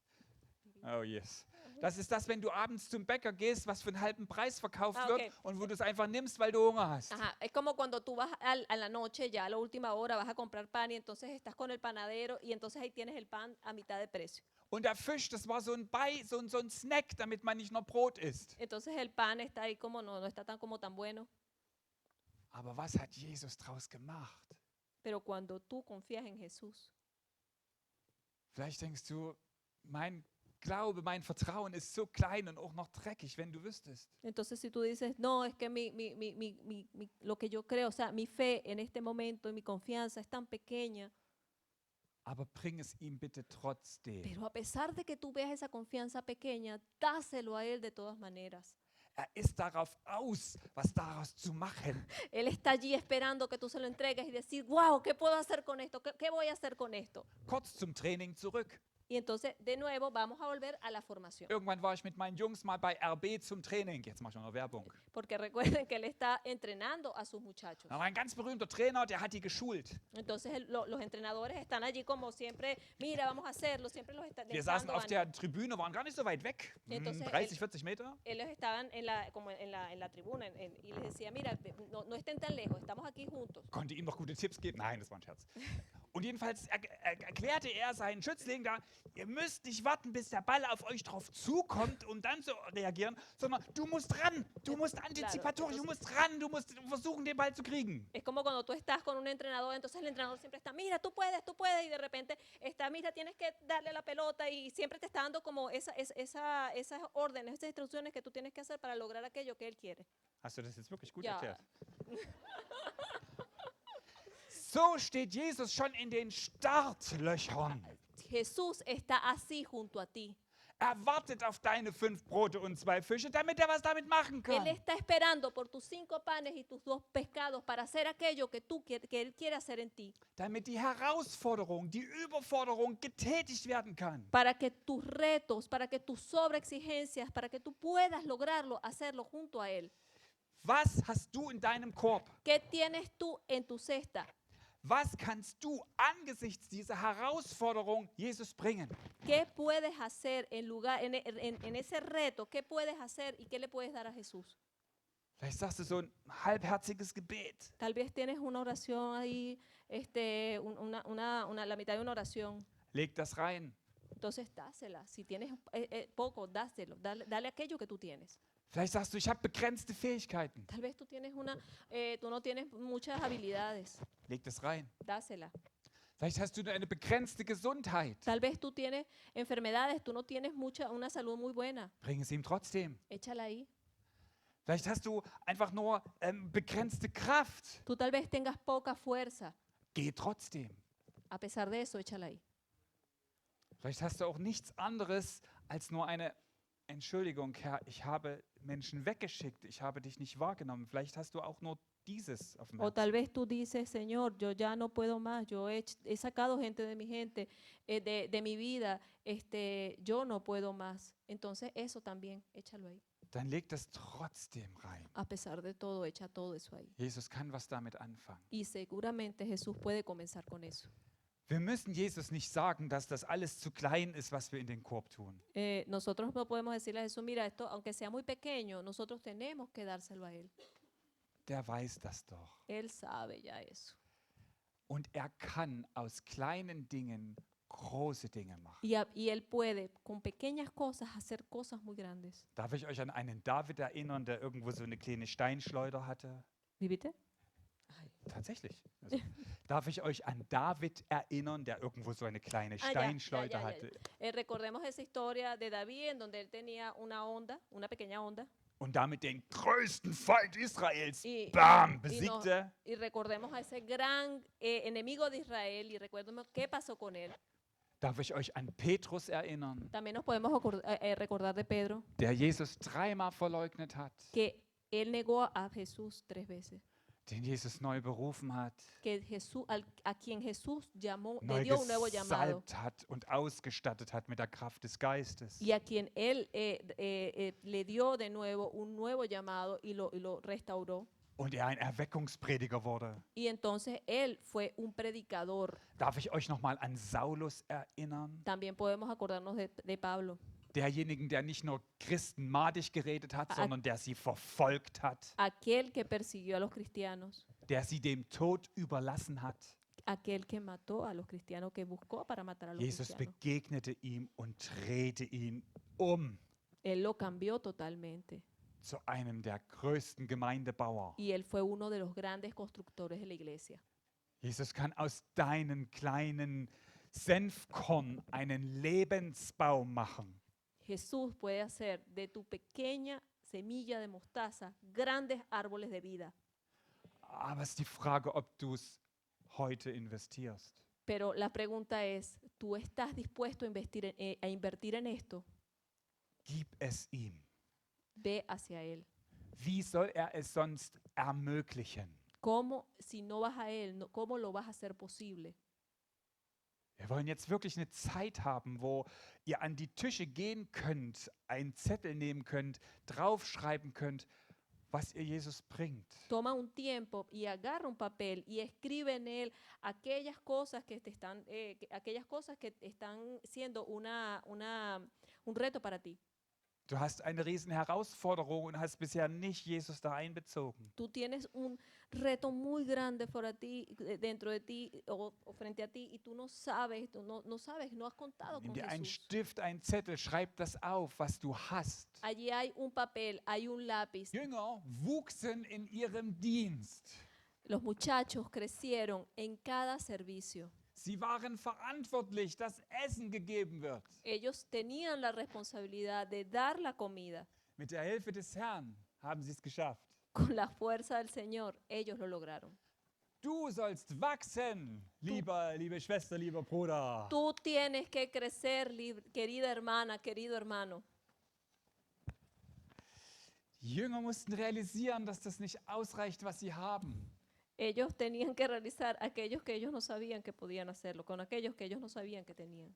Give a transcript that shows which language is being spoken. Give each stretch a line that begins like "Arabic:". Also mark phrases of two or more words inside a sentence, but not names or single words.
English: Oh yes.
German: Das ist das, wenn du abends zum Bäcker gehst, was für einen halben Preis verkauft Ah, wird okay. und wo du es einfach nimmst, weil du Hunger hast.
Spanish: Ajá, es como cuando tú vas a la noche, ya a la última hora vas a comprar pan y entonces estás con el panadero y entonces ahí tienes el pan a mitad de precio.
German: Und der Fisch, das war so ein Snack, damit man nicht noch Brot isst.
Spanish: Entonces el pan está ahí como no está tan como tan bueno.
German: Aber was hat Jesus draus gemacht?
Spanish: Pero cuando tú confías en Jesús,
German: Vielleicht denkst du, mein Glaube, mein Vertrauen ist so klein und auch noch dreckig, wenn du wüsstest.
Spanish: entonces si tú dices, no, es que lo que yo creo, o sea, mi fe en este momento y mi confianza es tan pequeña,
German: Aber bring es ihm bitte trotzdem.
Spanish: pero a pesar de que tú veas esa confianza pequeña, dáselo a Él de todas maneras.
German: Er ist darauf aus, was daraus zu machen.
Spanish: Él está allí esperando que tú se lo entregues y decir, wow, ¿qué puedo hacer con esto? ¿Qué voy a hacer con esto?
German: Kurz zum Training zurück.
Spanish: Y entonces, de nuevo, vamos a volver a la formación.
German: Irgendwann war ich mit meinen Jungs mal bei RB zum Training. Jetzt mache ich noch Werbung.
Spanish: Porque recuerden que Él está entrenando a sus muchachos.
German: Da war ein ganz berühmter Trainer, der hat die geschult.
Spanish: Entonces, los entrenadores están allí como siempre, mira, vamos a hacerlo, siempre los están
German: Wir saßen
Spanish: dando
German: auf
Spanish: ánimo.
German: der Tribüne, waren gar nicht so weit weg.
Spanish: Entonces,
German: 30, 40 Meter.
Spanish: Ellos estaban como en la tribuna y les decía, mira, no estén tan lejos, estamos aquí juntos.
German: Konnte ihm noch gute Tipps geben. Nein, das war ein Scherz. Und jedenfalls erklärte er seinen Schützlingen da, ihr müsst nicht warten, bis der Ball auf euch drauf zukommt, um dann zu reagieren, sondern du musst ran, du musst antizipatorisch, du musst ran, du musst versuchen, den Ball zu kriegen.
Spanish: Es como cuando tú estás con un entrenador, entonces el entrenador siempre está, mira, tú puedes, y de repente está, mira, tienes que darle la pelota y siempre te está dando como esas órdenes, esas instrucciones que tú tienes que hacer para lograr aquello que él quiere.
German: Hast du das jetzt wirklich gut Ja. erklärt? So steht Jesus schon in den Startlöchern.
Spanish: Jesús está así junto a ti.
German: Er wartet auf deine 5 Brote und 2 Fische, damit er was damit machen
Spanish: Él
German: kann.
Spanish: está esperando por tus 5 panes y tus 2 pescados para hacer aquello que Él quiere hacer en ti.
German: Damit die Herausforderung, die Überforderung getätigt werden kann.
Spanish: Para que tus retos, para que tus sobreexigencias, para que tú puedas lograrlo, hacerlo junto a Él.
German: Was hast du in deinem Korb?
Spanish: ¿Qué tienes tú en tu cesta?
German: Was kannst du angesichts dieser Herausforderung Jesus bringen?
Spanish: ¿Qué puedes hacer en ese reto? ¿Qué puedes hacer y qué le puedes dar a Jesús?
German: Vielleicht sagst du so ein halbherziges Gebet.
Spanish: Tal vez tienes una oración ahí, la mitad de una oración.
German: Leg das rein.
Spanish: Entonces dásela. Si tienes poco, dáselo. Dale aquello que tú tienes.
German: Vielleicht sagst du, ich habe begrenzte Fähigkeiten.
Spanish: Tal vez tú no tienes muchas habilidades.
German: Leg das rein.
Spanish: Dásela.
German: Vielleicht hast du eine begrenzte Gesundheit.
Spanish: Tal vez tú tienes enfermedades, tú no tienes una salud muy buena.
German: Bring es ihm trotzdem.
Spanish: Échala ahí.
German: Vielleicht hast du einfach nur begrenzte Kraft.
Spanish: Tú tal vez tengas poca fuerza.
German: Geh trotzdem.
Spanish: A pesar de eso, échala ahí.
German: Vielleicht hast du auch nichts anderes als nur eine Entschuldigung, Herr, ich habe Menschen weggeschickt, ich habe dich nicht wahrgenommen. Vielleicht hast du auch nur dieses auf dem
Spanish: O tal
German: Herzen.
Spanish: vez tú dices, Señor, yo ya no puedo más, he sacado gente de mi gente, de mi vida, yo no puedo más. Entonces eso también, échalo ahí.
German: Dann leg das trotzdem rein.
Spanish: A pesar de todo, echa todo eso ahí.
German: Jesus kann was damit anfangen.
Spanish: Y seguramente Jesús puede comenzar con eso.
German: Wir müssen Jesus nicht sagen, dass das alles zu klein ist, was wir in den Korb tun.
Spanish: Nosotros no podemos decirle a Jesús, mira, esto, aunque sea muy pequeño, nosotros tenemos que dárselo a Él.
German: Der weiß das doch.
Spanish: Él sabe ya eso.
German: Und er kann aus kleinen Dingen große Dinge machen.
Spanish: Y Él puede, con pequeñas cosas, hacer cosas muy grandes.
German: Darf ich euch an einen David erinnern, der irgendwo so eine kleine Steinschleuder hatte?
Spanish: ¿Y viste?
German: Tatsächlich. Also, darf ich euch an David erinnern, der irgendwo so eine kleine Steinschleuder hatte?
Spanish: Recordemos esa historia de David en donde él tenía una onda, una pequeña onda.
German: Und damit den größten Feind Israels,
Spanish: Y, bam, y, no-
German: besiegte.
Spanish: y recordemos a ese gran enemigo de Israel y recordemos qué pasó con él.
German: Darf ich euch an Petrus erinnern,
Spanish: También nos podemos recordar de Pedro,
German: der Jesus dreimal verleugnet hat,
Spanish: que él negó a Jesús 3 veces.
German: den Jesus neu berufen hat,
Spanish: Que Jesús, a quien Jesús llamó, le
German: neu
Spanish: dio un nuevo llamado.
German: gesalbt hat und ausgestattet hat mit der Kraft des Geistes.
Spanish: Y a quien él le dio de nuevo un nuevo llamado y lo restauró.
German: Und er ein Erweckungsprediger wurde.
Spanish: Y entonces él fue un predicador.
German: Darf ich euch nochmal an Saulus erinnern?
Spanish: También podemos acordarnos de Pablo,
German: Derjenigen, der nicht nur Christen madig geredet hat, Ah, sondern der sie verfolgt hat,
Spanish: aquel que persiguió a los cristianos,
German: der sie dem Tod überlassen hat.
Spanish: aquel que mató a los cristianos, que buscó para matar a los
German: Jesus
Spanish: cristianos.
German: begegnete ihm und drehte ihn um
Spanish: Él lo cambió totalmente
German: zu einem der größten Gemeindebauer.
Spanish: y él fue uno de los grandes constructores de la iglesia.
German: Jesus kann aus deinen kleinen Senfkorn einen Lebensbaum machen.
Spanish: Jesús puede hacer de tu pequeña semilla de mostaza grandes árboles de vida.
German: Aber es ist die Frage, ob du es heute investierst.
Spanish: Pero la pregunta es, ¿tú estás dispuesto a invertir en esto?
German: Gib es ihm.
Spanish: Ve hacia Él.
German: Wie soll er es sonst ermöglichen?
Spanish: ¿Cómo, si no vas a Él, cómo lo vas a hacer posible?
German: Wir wollen jetzt wirklich eine Zeit haben, wo ihr an die Tische gehen könnt, einen Zettel nehmen könnt, draufschreiben könnt, was ihr Jesus bringt.
Spanish: Toma un tiempo y agarra un papel y escribe en él aquellas cosas que están siendo un reto para ti.
German: Du hast eine riesen Herausforderung und hast bisher nicht Jesus da einbezogen.
Spanish: Tú tienes un reto muy grande para ti, dentro de ti o frente a ti y tú no sabes, no has contado
German: Nimm
Spanish: con
German: dir einen
Spanish: Jesús.
German: Stift, einen Zettel, schreib das auf, was du hast.
Spanish: Allí hay un papel, hay un lápiz.
German: Jünger wuchsen in ihrem Dienst.
Spanish: Los muchachos crecieron en cada servicio.
German: Sie waren verantwortlich, dass Essen gegeben wird.
Spanish: Ellos tenían la responsabilidad de dar la comida.
German: Mit der Hilfe des Herrn haben sie es geschafft.
Spanish: Con la fuerza del Señor, ellos lo lograron.
German: Du sollst wachsen, liebe Schwester, lieber Bruder.
Spanish: Tú tienes que crecer, querida hermana, querido hermano.
German: Die Jünger mussten realisieren, dass das nicht ausreicht, was sie haben.
Spanish: Ellos tenían que realizar aquellos que ellos no sabían que podían hacerlo, con aquellos que ellos no sabían que tenían.